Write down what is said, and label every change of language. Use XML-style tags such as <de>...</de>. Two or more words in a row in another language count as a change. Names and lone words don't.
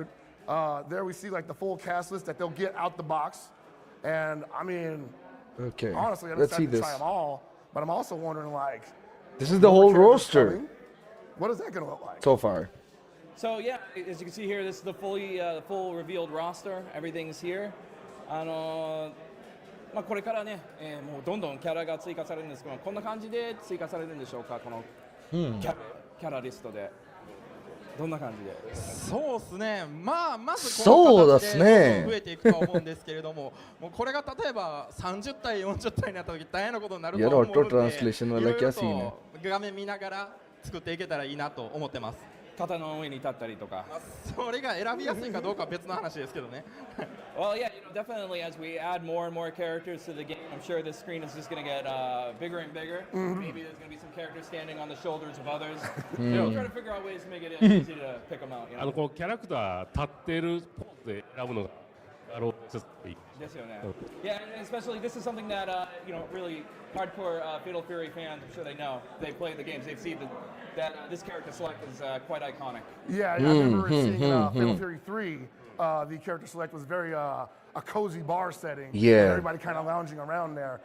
<en>There we see like the full cast list that they'll get out the box, and I mean, okay, honestly, I'm let's see excited to this. try them all. But I'm also wondering, like, This is the whole roster what is that gonna look like? so far. So yeah, as you can see here, this is the full revealed roster. Everything's here.</en> <ja>まあこれからね、もうどんどんキャラが追加されるんですけど、こんな感じで追加されるんでしょうか、このキャラリストで。どんな感じで？そうですね。まあまずそうこの形ですねで増えていくと思うんですけれども、もうこれが例えば30対40対になった時大変なことになると思うので、</ja> <hi>यार</hi> <en>auto translation</en> <hi>वाला क्या सीन है?</hi> <ja>画面見ながら作っていけたらいいなと思ってます。肩の上に立ったりとか。それが選びやすいかどうかは別の話ですけどね。</ja> <en>Well, yeah, definitely as we add more and more characters to the game, I'm sure this screen is just going to get bigger and bigger. Maybe there's going to be some characters standing on the shoulders of others. We'll try to figure out ways to make it easy to pick them out.</en> <ja>こうキャラクター立ってるポーズで選ぶのがですよね。Yeah,</ja> <en>and especially this is something that really hardcore Fatal Fury fans, I'm sure they know. They play the games. They've seen that this character select is quite iconic. Yeah, I remember seeing Fatal Fury 3. The character select was very a cozy bar setting. Yeah. Everybody kind of lounging around there.</en>